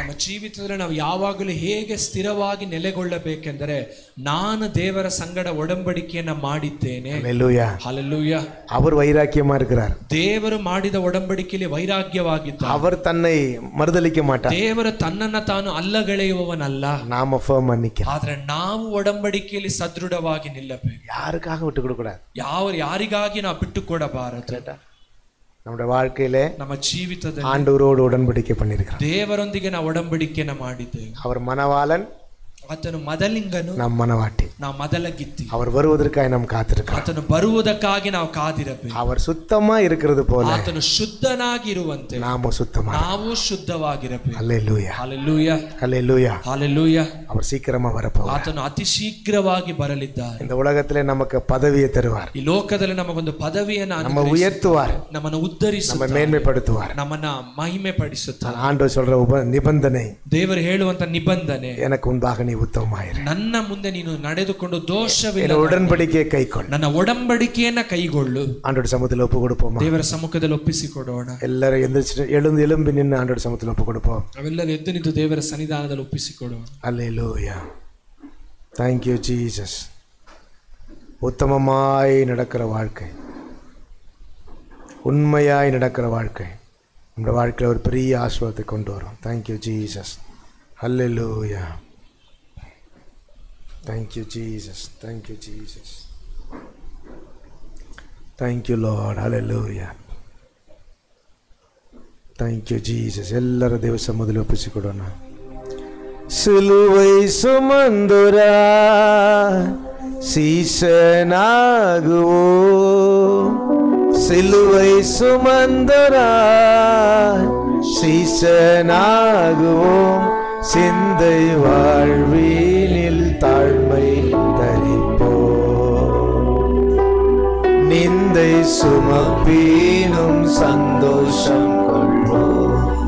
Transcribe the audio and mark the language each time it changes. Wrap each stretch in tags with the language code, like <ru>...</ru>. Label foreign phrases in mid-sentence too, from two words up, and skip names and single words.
<kn>ನಮ್ಮ ಜೀವಿತದಲ್ಲಿ ನಾವು ಯಾವಾಗಲೂ ಹೇಗೆ ಸ್ಥಿರವಾಗಿ ನೆಲೆಗೊಳ್ಳಬೇಕೆಂದರೆ, ನಾನು ದೇವರ ಸಂಗಡ ಒಡಂಬಡಿಕೆಯನ್ನ ಮಾಡಿದ್ದೇನೆ. ಹಲ್ಲೆಲೂಯಾ, ಹಲ್ಲೆಲೂಯಾ.</kn> <ta>அவர் வைராக்கியமா இருக்கிறார்.</ta> <kn>ದೇವರು ಮಾಡಿದ ಒಡಂಬಡಿಕೆಯಲ್ಲಿ ವೈರಾಗ್ಯವಾಗಿದ್ದಾನೆ.</kn> <ta>அவர் தன்னை மறுதலிக்க மாட்டார்.</ta> <kn>ದೇವರು ತನ್ನನ್ನ ತಾನು ಅಲ್ಲಗಳೆಯುವವನಲ್ಲ.</kn> <ta>நாம ஃபேமா நிற்கணும்.</ta> <kn>ಆದ್ರೆ ನಾವು ಒಡಂಬಡಿಕೆಯಲ್ಲಿ ಸದೃಢವಾಗಿ ನಿಲ್ಲಬೇಕು.</kn> <ta>யாருக்காக விட்டு கொடுக்க கூடாது.</ta> <kn>ಯಾರಿಗಾಗಿ ನಾವು ಬಿಟ್ಟು ಕೊಡಬಾರದು.</kn> <ta>நம்முடைய வாழ்க்கையிலே</ta> <kn>ನಮ್ಮ ಜೀವಿತದಲ್ಲಿ</kn> <ta>ஆண்டவரோடு உடன்படிக்கை பண்ணியிருக்கிறோம்.</ta> <kn>ದೇವರೊಂದಿಗೆ ನಾವು ಒಡಂಬಡಿಕೆಯನ್ನ ಮಾಡಿದ್ದೇವೆ.</kn> <ta>அவர் மணவாளன்,</ta> <kn>ಆತನು ಮೊದಲಿಂಗನು,</kn> <ta>நாம் மணவாட்டி.</ta> <kn>ನಾವು ಮೊದಲಗಿತ್ತಿ.</kn> <ta>அவர் வருவதற்காக நாம் காத்திருக்கிறோம்.</ta> <kn>ಆತನು ಬರುವುದಕ್ಕಾಗಿ ನಾವು ಕಾದಿರಬೇಕು.</kn> <ta>அவர் சுத்தமா இருக்கிறது போல</ta> <kn>ಆತನು ಶುದ್ಧನಾಗಿರುವಂತೆ</kn> <ta>நாம சுத்தமா,</ta> <kn>ನಾವು ಶುದ್ಧವಾಗಿರಬೇಕು.</kn> <ta>ஹல்லேலூயா,</ta> <kn>ಹಲ್ಲೆಲೂಯಾ,</kn> <ta>ஹல்லேலூயா,</ta> <kn>ಹಲ್ಲೆಲೂಯಾ.</kn> <ta>அவர் சீக்கிரமா வரப்போகிறார்.</ta> <kn>ಆತನು ಅತಿ ಶೀಘ್ರವಾಗಿ ಬರಲಿದ್ದಾನೆ.</kn> <ta>இந்த உலகத்திலே நமக்கு பதவியை தருவார்.</ta> <kn>ಈ ಲೋಕದಲ್ಲಿ ನಮಗೊಂದು ಪದವಿಯನ್ನು</kn> <ta>நம்ம உயர்த்துவார்,</ta> <kn>ನಮ್ಮನ್ನು ಉದ್ಧರಿಸುತ್ತಾನೆ,</kn> <ta>நம்ம மேன்மைப்படுத்துவார்.</ta> <kn>ನಮ್ಮನ್ನ ಮಹಿಮೆ ಪಡಿಸುತ್ತಾನೆ.</kn> <ta>ஆண்டவர் சொல்ற நிபந்தனை,</ta> <kn>ದೇವರು ಹೇಳುವಂತ ನಿಬಂಧನೆ,</kn> <ta>எனக்கு முன்பாக நீ உத்தமமாயிரு,</ta> <kn>ನನ್ನ ಮುಂದೆ ನೀನು ನಡೆದುಕೊಂಡು ದೋಷವಿಲ್ಲ,</kn> <ta>உடன்படிக்கையை கைக்கொள்,</ta> <kn>ನನ್ನ ಒಡಂಬಡಿಕೆಯನ್ನ ಕೈಗೊಳ್ಳು.</kn> <ta>ஆண்டவர் சமூகத்தில் ஒப்பு கொடுப்போமா?</ta> <kn>ದೇವರ ಸಮ್ಮುಖದಲ್ಲಿ ಒಪ್ಪಿಸಿಕೊಡೋಣ.</kn> <ta>எல்லாரும் எழும்பி நின்று ஆண்டவர் சமூகத்தில் ஒப்பு கொடுப்போம்.</ta> <kn>ನಾವೆಲ್ಲರೂ ಎದ್ದು ನಿಂತು ದೇವರ ಸನ್ನಿಧಾನದಲ್ಲಿ ಒಪ್ಪಿಸಿಕೊಡೋಣ.</kn> <ta>அல்லேலூயா,</ta> <en>thank you Jesus.</en> <ta>உத்தமமாய் நடக்கிற வாழ்க்கை, உண்மையாய் நடக்கிற வாழ்க்கை நம்முடைய வாழ்க்கையில் ஒரு பெரிய ஆசீர்வாதத்தை கொண்டு வரும்.</ta> <en>Thank you Jesus. Hallelujah. Thank you Jesus. Thank you Jesus. Thank you Lord. Hallelujah. Thank you Jesus.</en> <ta>எல்லாரும் தேவ சமூகத்தில் ஒப்பிச்சுக்கொள்ளோம். சிலுவை சுமந்துரா சீசனாகுவோம், சிலுவை சுமந்துரா சீசனாகுவோம், சிந்தை வாழ்வினில் தாழ்மை தரிப்போம், நிந்தை சுமப்பீனும் சந்தோஷம் கொள்வோம்,</ta>